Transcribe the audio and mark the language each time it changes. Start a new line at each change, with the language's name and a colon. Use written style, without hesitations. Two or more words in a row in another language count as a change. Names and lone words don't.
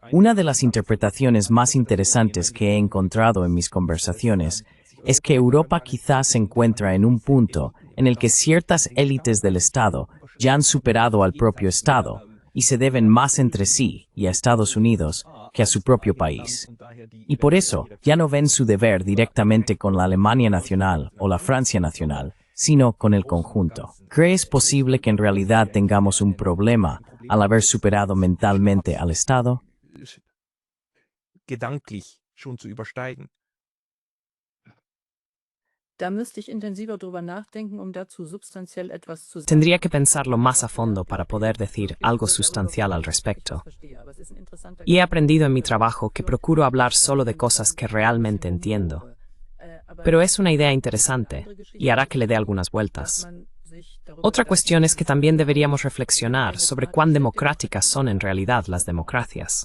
Spanish: Una de las interpretaciones más interesantes que he encontrado en mis conversaciones es que Europa quizás se encuentra en un punto en el que ciertas élites del Estado ya han superado al propio Estado y se deben más entre sí y a Estados Unidos que a su propio país. Y por eso ya no ven su deber directamente con la Alemania nacional o la Francia nacional, sino con el conjunto. ¿Crees posible que en realidad tengamos un problema al haber superado mentalmente al Estado?
German: gedanklich schon zu übersteigen. Da müsste ich intensiver drüber nachdenken, um dazu substanziell etwas zu sagen.
Spanish: Tendría que pensarlo más a fondo para poder decir algo sustancial al respecto. Y he aprendido en mi trabajo que procuro hablar solo de cosas que realmente entiendo. Pero es una idea interesante y hará que le dé algunas vueltas. Otra cuestión es que también deberíamos reflexionar sobre cuán democráticas son en realidad las democracias.